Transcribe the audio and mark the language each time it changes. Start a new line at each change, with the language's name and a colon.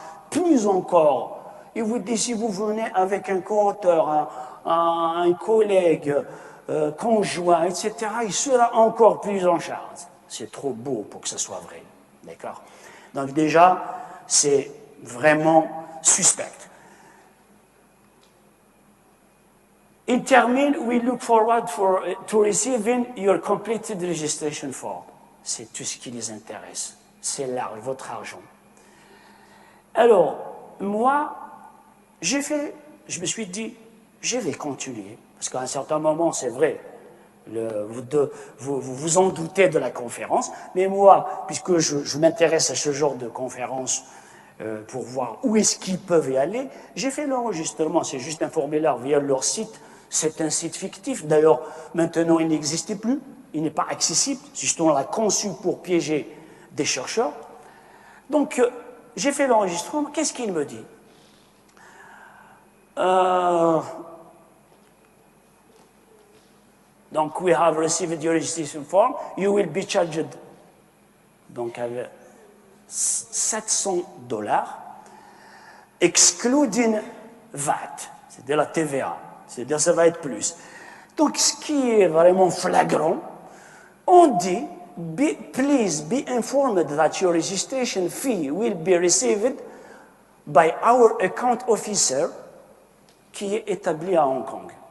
French: Plus encore, il vous dit, si vous venez avec un co-auteur, un collègue, conjoint, etc., il sera encore plus en charge. C'est trop beau pour que ce soit vrai. D'accord? Donc, déjà, c'est vraiment suspect. Il termine,
English: we look forward to receiving your completed registration form.
French: C'est tout ce qui les intéresse. C'est votre argent. Alors, moi, je me suis dit, je vais continuer. Parce qu'à un certain moment, c'est vrai, vous en doutez de la conférence, mais moi, puisque je m'intéresse à ce genre de conférence pour voir où est-ce qu'ils peuvent y aller, j'ai fait l'enregistrement. C'est juste un formulaire via leur site. C'est un site fictif. D'ailleurs, maintenant, il n'existe plus. Il n'est pas accessible. Justement, on l'a conçu pour piéger des chercheurs. Donc, j'ai fait l'enregistrement. Qu'est-ce qu'il me dit?
English: Donc, we have received your registration form. You will be charged.
French: Donc, avec $700,
English: excluding VAT,
French: c'est-à-dire la TVA. C'est-à-dire que ça va être plus. Donc, ce qui est vraiment flagrant, on dit,
English: please be informed that your registration fee will be received by our account officer
French: qui est établi à Hong Kong.